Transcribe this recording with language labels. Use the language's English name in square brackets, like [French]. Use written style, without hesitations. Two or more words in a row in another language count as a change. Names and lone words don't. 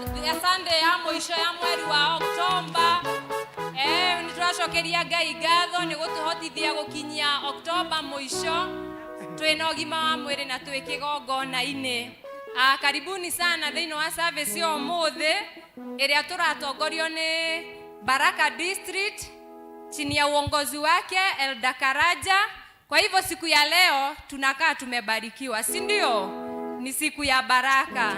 [Swahili] ya Sunday ya mwisho ya [Kikuyu] mweri wa [Swahili] Oktoba. [Kikuyu] Nituracokeria Ngai ngatho ni gutuhotithia gukinyia Oktoba mwisho. Twina ogima wa mwiri na twi kigongona-ini. [Swahili] Karibuni sana [Kikuyu] thiini wa service ya umuthi iria turatongorio ni Baraka District [Swahili] chini ya uongozi wake [Kikuyu] Elda Karaja. [Swahili] Kwa hivyo siku ya leo tunakaa tumebarikiwa, si ndio? Ni siku ya baraka.